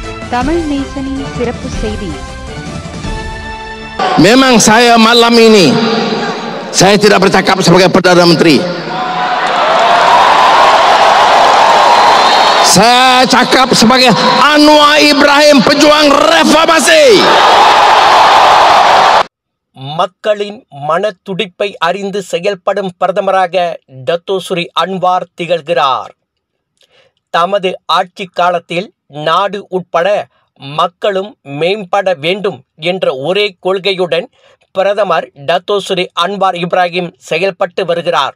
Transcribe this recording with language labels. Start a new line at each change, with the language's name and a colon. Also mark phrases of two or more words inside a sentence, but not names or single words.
Tamil: தமிழ் நேசனின் சிறப்பு செய்தி.
Malay: Memang saya malam ini saya tidak bercakap sebagai Perdana Menteri. Saya cakap sebagai Anwar Ibrahim, pejuang reformasi.
Tamil: மக்களின் மனத்துடிப்பை அறிந்து செயல்படும் பிரதமராக டத்தோஸ்ரீ அன்வார் திகழ்கிறார். தமது ஆட்சி காலத்தில் நாடு உட்பட மக்களும் மேம்பட வேண்டும் என்ற ஒரே கொள்கையுடன் பிரதமர் டத்தோஸ்ரீ அன்வார் இப்ராஹிம் செயல்பட்டு வருகிறார்.